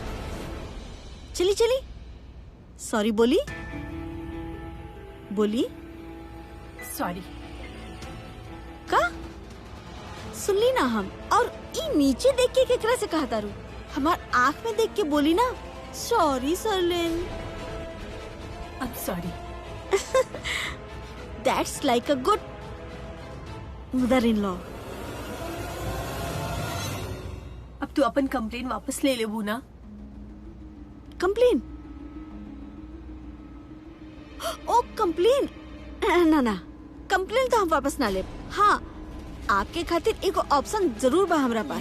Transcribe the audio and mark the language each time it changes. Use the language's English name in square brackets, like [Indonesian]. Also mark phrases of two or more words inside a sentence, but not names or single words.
[Bhojpuri] चली चली, सॉरी बोली, बोली सॉरी। का सुन ली ना हम? और ई नीचे देख के केकरा से कहा तारू? हमार आँख में देख के बोली ना, सॉरी सरलिन। [English] I'm sorry. That's like a good mother-in-law. [Bhojpuri] अब तू अपन कंप्लेन वापस ले लेबू ना? कंप्लेन? ओ कंप्लेन? ना कंप्लेन तो हम वापस ना ले। हाँ, आपके खातिर एक ऑप्शन जरूर बा हमरा पास।